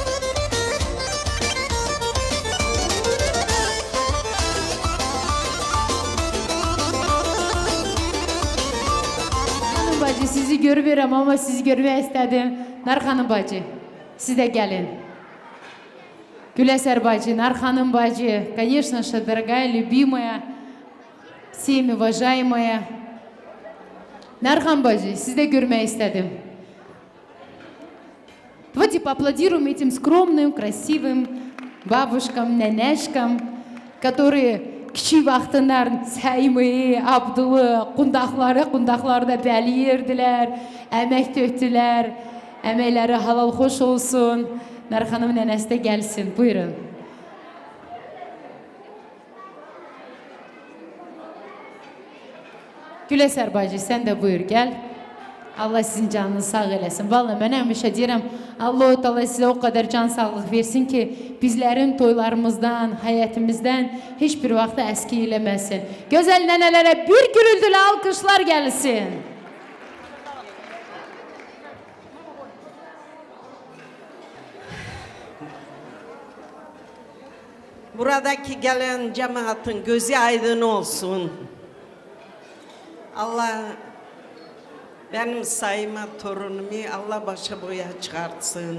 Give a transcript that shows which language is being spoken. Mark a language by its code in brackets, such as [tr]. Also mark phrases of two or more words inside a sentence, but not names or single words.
[tr] Bacı sizi görmüyorum ama sizi görmeye istedim. Narhanım bacı, siz de gelin. Güleser bacı, [ru] Нарханым бачи, конечно же, дорогая, любимая, всеми уважаемая. Нархан бачи, [tr] siz de görmeyi istedim. [ru] Давайте поаплодируем этим скромным, красивым бабушкам, ненешкам, которые [az] kiçik vaxtından Səyimi, Abdulu, qundaqları da bəli yerdiler, əmək töktülər, əməkləri halal xoş olsun. Narxanım nənəsi də gəlsin, buyurun. Güləsər bacı, sən də buyur, gəl. Allah sizin canınızı sağ eləsin. Vallahi mən həmişə deyirəm, Allah-u Teala sizə o kadar can sağlıq versin ki, bizlərin toylarımızdan, həyətimizdən heç bir vaxtda əski eləməsin. Gözəl nənələrə bir gürültülü alkışlar gəlsin. [tr] Buradaki gelen cemaatin gözü aydın olsun. Allah benim sayıma torunumu Allah başa boya çıkartsın.